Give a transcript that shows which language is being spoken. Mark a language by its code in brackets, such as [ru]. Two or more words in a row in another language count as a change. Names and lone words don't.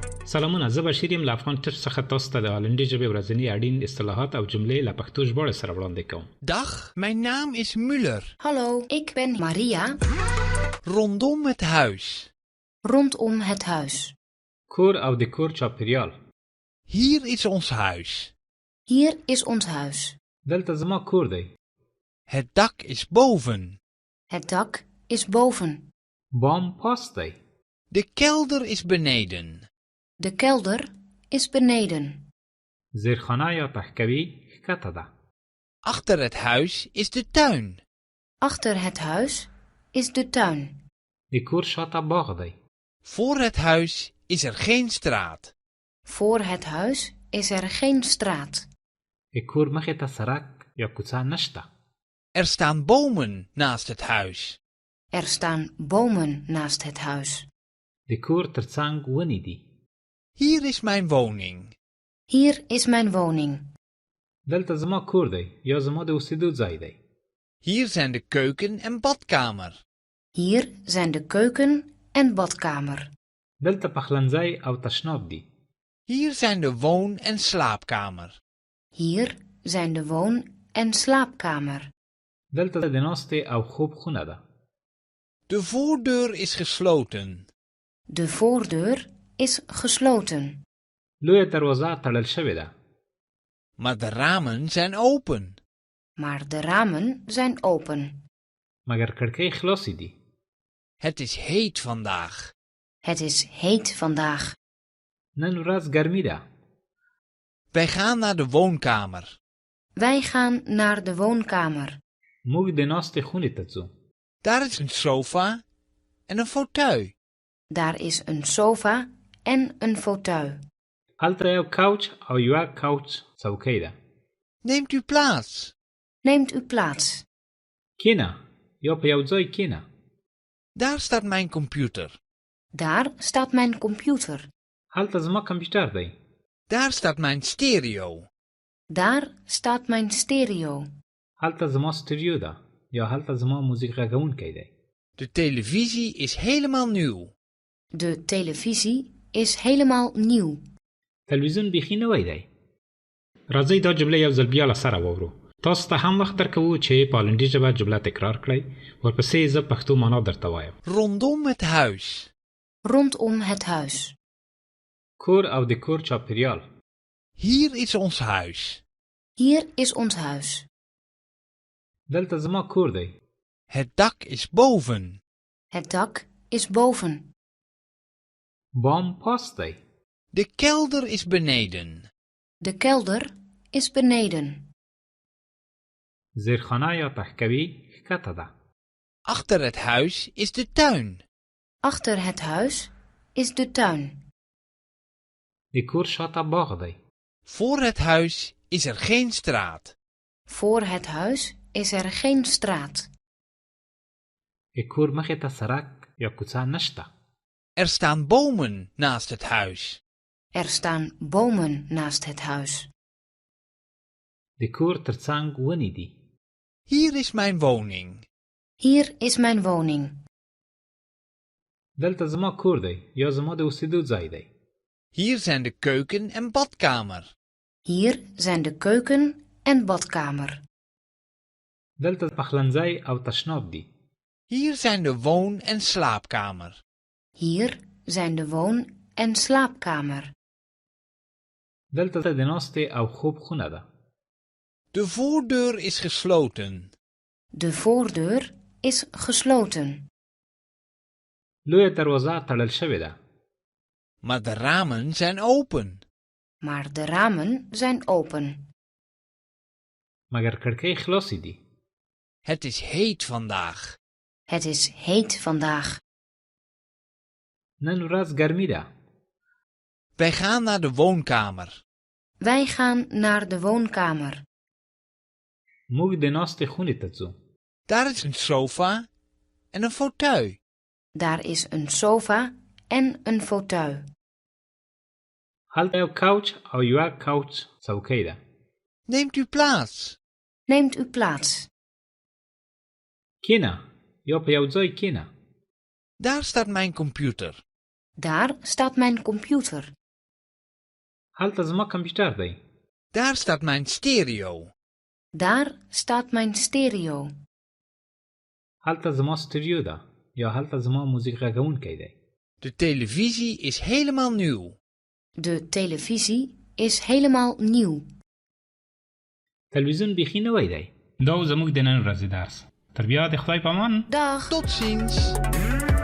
[ps] سلامونه، زه بشیر یم له افغان ټچ څخه تاسو ته د هالندي ژبې ورځني اړین اصطلاحات او جملې له پښتو ژباړې سره وړاندې کوم. [nl] Dag, mijn naam is Muller. Hallo, ik ben Maria. Rondom het huis. Rondom het huis. [ps] کور او د کور چاپیریال. [nl] Hier is ons huis. Hier is ons huis. [ps] دلته زما کور دی. [nl] Het dak is boven. Het dak is boven. [ps] بام پاس دی. [nl] De kelder is beneden. De kelder is beneden. [ps] زیرخانه یا پهکوي ښکته ده. [nl] Achter het huis is de tuin. Achter het huis is de tuin. [ps] د کور شاته باغ دی. [nl] Voor het huis is er geen straat. Voor het huis is er geen straat. [ps] د کور مخې ته سړک یا کوڅه نشته. [nl] Er staan bomen naast het huis. Er staan bomen naast het huis. [ps] د کور ترڅنګ ونې دي. [nl] Hier is mijn woning. Hier is mijn woning. [ps] دلته زما کور دی یا زما د اوسېدو ځای دی. [nl] Hier zijn de keuken en badkamer. Hier zijn de keuken en badkamer. [ps] دلته پخلنځی او تشناب دی. [nl] Hier zijn de woon- en slaapkamer. Hier zijn de woon- en slaapkamer. [ps] دلته د ناستې او خوب خونه ده. [nl] De voordeur is gesloten. De voordeur is gesloten. [ps] لویه دروازه تړل شوې ده. [nl] Maar de ramen zijn open. Maar de ramen zijn open. [ps] مګر کړکۍ خلاصې دي. [nl] Het is heet vandaag. Het is heet vandaag. [ps] نن ورځ ګرمي ده. [nl] Wij gaan naar de woonkamer. Wij gaan naar de woonkamer. [ps] موږ د ناستې خونې ته ځو. [nl] Daar is een sofa en een fauteuil. Daar is een sofa en een fauteuil. [ps] هلته یو کوچ او یوه کوچ څوکۍ ده. [nl] Neemt u plaats. Neemt u plaats. [ps] کینه یا په یو ځای کینه. [nl] Daar staat mijn computer. Daar staat mijn computer. [ps] هلته زما کمپیوټر دی. [nl] Daar staat mijn stereo. Daar staat mijn stereo. [ps] هلته زما ستوډیو ده یا هلته زما موزیک غږونکی دی. [nl] De televisie is helemaal nieuw. De televisie is helemaal nieuw. [ps] تلویزیون بیخي نوی دی. راځئ دا جمله یو ځل بیا له سره واورو. تاسو ته هم وخت درکوو چې په هالندي ژبه جمله تکرار کړئ. ورپسې زه پښتو معنا درته وایم. [nl] Rondom het huis. Rondom het huis. [ps] کور او د کور چاپیریال. [nl] Hier is ons huis. Hier is ons huis. [ps] دلته زما کور دی. [nl] Het dak is boven. Het dak is boven. [ps] بام پاس دی. [nl] De kelder is beneden. De kelder is beneden. [ps] زیرخانه یا پهکوي ښکته ده. [nl] Achter het huis is de tuin. Achter het huis is de tuin. [ps] د کور شاته باغ دی. [nl] Voor het huis is er geen straat. Voor het huis is er geen straat. [ps] د کور مخې ته سړک یا کوڅه نشته. [nl] Er staan bomen naast het huis. Er staan bomen naast het huis. [ps] د کور ترڅنګ ونې دي. [nl] Hier is mijn woning. Hier is mijn woning. [ps] دلته زما کور دی یا زما د اوسېدو ځای دی. [nl] Hier zijn de keuken en badkamer. Hier zijn de keuken en badkamer. [ps] دلته پخلنځی او تشناب دی. [nl] Hier zijn de woon- en slaapkamer. Hier zijn de woon- en slaapkamer. [ps] دلته د ناستې او خوب خونه ده. [nl] De voordeur is gesloten. De voordeur is gesloten. [ps] لویه دروازه تړل شوې ده. [nl] Maar de ramen zijn open. Maar de ramen zijn open. [ps] مګر کړکۍ خلاصې دي. [nl] Het is heet vandaag. Het is heet vandaag. [ps] نن ورځ ګرمي ده. [nl] Wij gaan naar de woonkamer. Wij gaan naar de woonkamer. [ps] موږ د ناستې خونې ته ځو. [nl] Daar is een sofa en een fauteuil. Daar is een sofa en een fauteuil. [ps] هلته یو کوچ او یوه کوچ څوکۍ ده. [nl] Neemt u plaats. Neemt u plaats. [ps] کینه یا په یو ځای کینه. [nl] Daar staat mijn computer. Daar staat mijn computer. [ps] هلته زما کمپیوټر دی. [nl] Daar staat mijn stereo. Daar staat mijn stereo. [ps] هلته زما ستوډیو ده یا هلته زما موزیک غږونکی دی. [nl] De televisie is helemaal nieuw. De televisie is helemaal nieuw. [ps] تلویزیون بیخي نوی دی. دا و زموږ د نن ورځې درس. تر بیا د خدای په امان. [nl] Dag! Tot ziens.